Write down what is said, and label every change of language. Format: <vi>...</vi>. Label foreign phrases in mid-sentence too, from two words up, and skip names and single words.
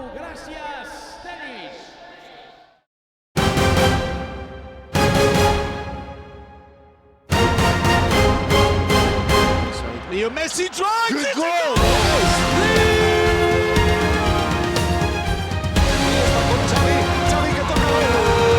<en>Gràcies, Denis! Leo Messi drives! Good goal!</en> <ca>Xavi que toca l'Euro!</ca>